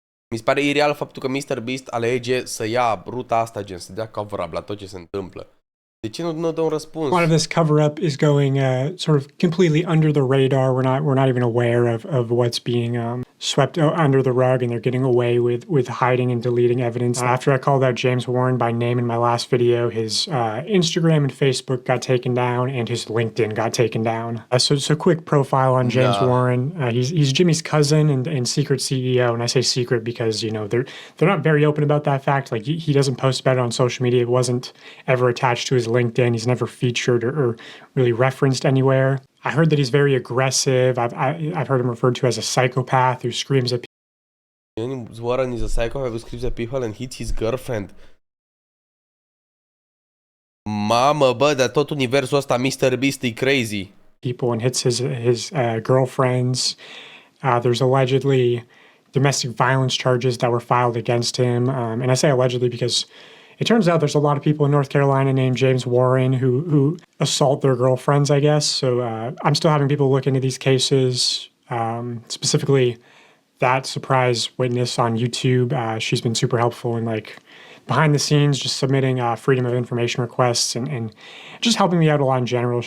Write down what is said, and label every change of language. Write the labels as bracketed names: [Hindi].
[Romanian] Mi se pare ireal faptul că MrBeast alege să ia ruta asta, gen, să dea cover-up la tot ce se întâmplă. De ce nu dă un răspuns? [English] A lot of this cover-up is going sort of completely under the radar. We're not even aware of what's being swept under the rug, and they're getting away with hiding and deleting evidence. After I called out James Warren by name in my last video, his Instagram and Facebook got taken down, and his LinkedIn got taken down. So quick profile on James Warren. He's Jimmy's cousin and secret CEO, and I say secret because, you know, they're not very open about that fact. Like, he doesn't post about it on social media. It wasn't ever attached to his LinkedIn. He's never featured or really referenced anywhere. I heard that he's very aggressive. I've heard him referred to as a psychopath who screams at Warren is a psycho who screams at people and hits his girlfriend. [Romanian] Mamă, bă, dar tot universul ăsta MrBeast e crazy. [English] People and hits his girlfriends. There's allegedly domestic violence charges that were filed against him. And I say allegedly because it turns out there's a lot of people in North Carolina named James Warren who assault their girlfriends, I guess. So I'm still having people look into these cases. Specifically, that surprise witness on YouTube, she's been super helpful in like behind the scenes, just submitting freedom of information requests and just helping me out a lot in general.